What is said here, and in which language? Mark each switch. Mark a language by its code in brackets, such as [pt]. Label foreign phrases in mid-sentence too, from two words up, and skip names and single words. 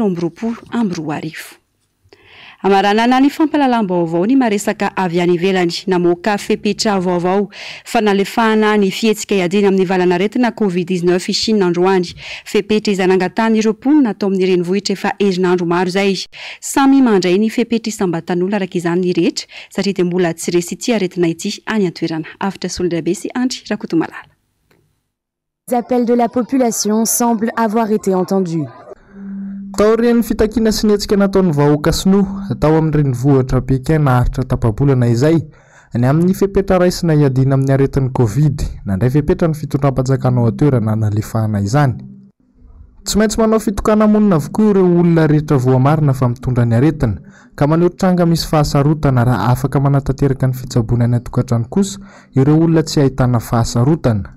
[mg] 13 Amaranana ny fampalalam-baovao ny maresaka avy any ivelany namoaka fepetra vaovao fanalefahana ny fihetsika iadina amin'ny valanaretina Covid-19 ishinina androany fepetra izay nangatany ireo mponina atao amin'ny renivohitra efa herinandro maro izay samy mandray ny fepetra isambatan'olona araka izany ny rehetra satria dia mbola tsy resy ity aretina ity any an-toerana afitra solondrabe sy Andry Rakotomalala. [fr] Les appels de la population semblent avoir été entendus. [mg] Tao reny fitakina sy ny hetsika nataon'ny vahoaka sinoa tao amin'ny renivohitra Pekin naharitra tapabolana izay ny amin'ny fepetra raisina iadina amin'ny aretin'ny Covid nandray fepetra ny fitondram-panjakana ao an-toerana nalefahana izany. Tsy maintsy manao fitokana monina avokoa ireo olona rehetra voamarina fa mitondra ny aretina ka maneho tranga misy fahasarotana raha afaka manatanteraka ny fitsaboana ny atokantrano kosa ireo olona tsy ahitana fahasarotana.